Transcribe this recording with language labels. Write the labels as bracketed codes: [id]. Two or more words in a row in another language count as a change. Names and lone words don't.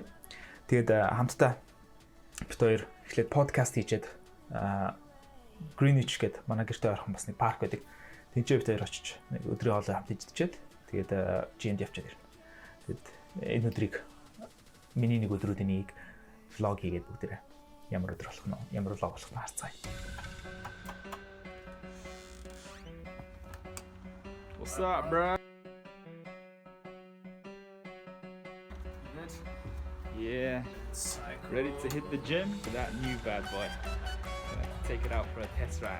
[mn] Тэгээд хамтдаа бид хоёр эхлээд подкаст хийчихэд Greenwich гээд манай гэртээ орхон бас нэг парк байдаг. Тэнцээ бид хоёр очиж нэг өдрийн хоолой хамт идчихээд тэгээд жимд явчаад ирнэ. Тэгээд энэ өдрийг миний нэг өдрүүдийн нэг влог хийгээд бүгдээрээ ямар өдөр болох нь ямар влог болох нь харцгаая. [en] What's up, bro? Yeah, ready to hit the gym for that new bad boy. Take it out for a test ride.